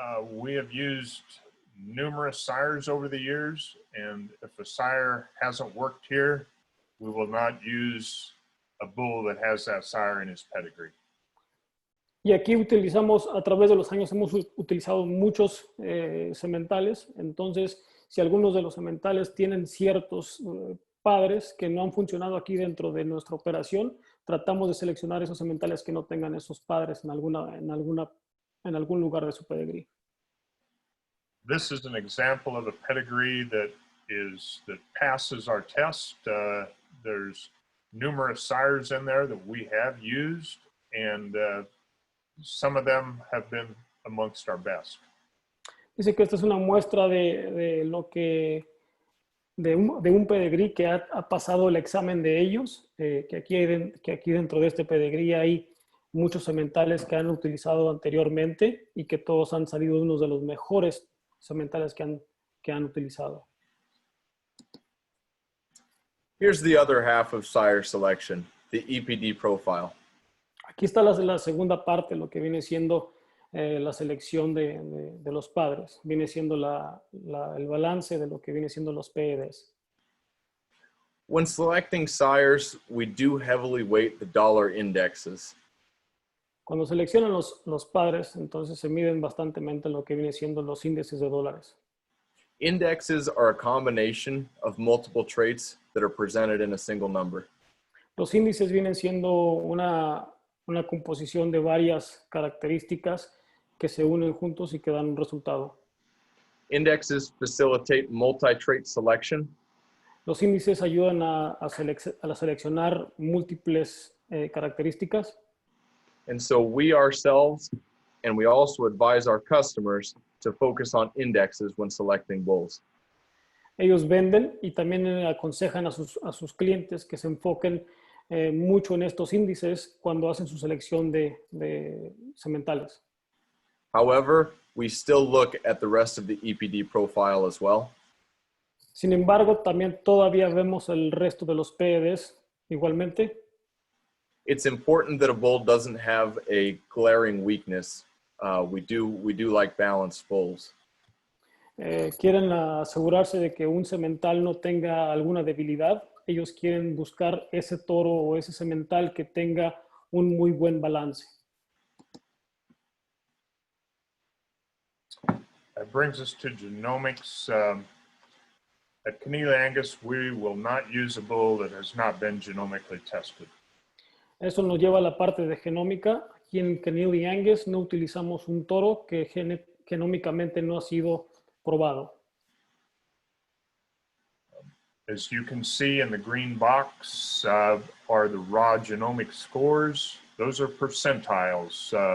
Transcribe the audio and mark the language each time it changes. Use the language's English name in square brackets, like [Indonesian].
[English] We have used numerous sires over the years, and if a sire hasn't worked here, we will not use a bull that has that sire in his pedigree. [Spanish] Y aquí a través de los años hemos utilizado muchos sementales. Entonces, si algunos de los sementales tienen ciertos padres que no han funcionado aquí dentro de nuestra operación, tratamos de seleccionar esos sementales que no tengan esos padres en algún lugar de su pedigrí. [English] This is an example of a pedigree that passes our test. There's numerous sires in there that we have used, and some of them have been amongst our best. [Spanish] Dice que esta es una muestra de un pedigrí que ha pasado el examen de ellos, que aquí dentro de este pedigrí hay muchos sementales que han utilizado anteriormente y que todos han salido unos de los mejores sementales que han utilizado. [English] Here's the other half of sire selection, the EPD profile. [Spanish] Aquí está la segunda parte, lo que viene siendo la selección de los padres. Viene siendo el balance de lo que viene siendo los PEDs. [English] When selecting sires, we do heavily weight the dollar indexes. [Spanish] Cuando seleccionan los padres, entonces se miden bastantemente lo que viene siendo los índices de dólares. [English] Indexes are a combination of multiple traits that are presented in a single number. [Spanish] Los índices vienen siendo una composición de varias características que se unen juntos y que dan un resultado. [English] Indexes facilitate multi-trait selection. [Spanish] Los índices ayudan a seleccionar múltiples características. [English] And so we ourselves, and we also advise our customers to focus on indexes when selecting bulls. [Spanish] Ellos venden y también aconsejan a sus clientes que se enfoquen mucho en estos índices cuando hacen su selección de sementales. [English] However, we still look at the rest of the EPD profile as well. [Spanish] Sin embargo, también todavía vemos el resto de los PEDs igualmente. [English] It's important that a bull doesn't have a glaring weakness. We do like balanced bulls. [Spanish] Quieren asegurarse de que un semental no tenga alguna debilidad. Ellos quieren buscar ese toro o ese semental que tenga un muy buen balance. [English] That brings us to genomics. At Connealy Angus, we will not use a bull that has not been genomically tested. [Spanish] Eso nos lleva a la parte de genómica. Aquí en Connealy Angus no utilizamos un toro que genómicamente no ha sido probado. [English] As you can see in the green box are the raw genomic scores. Those are percentiles.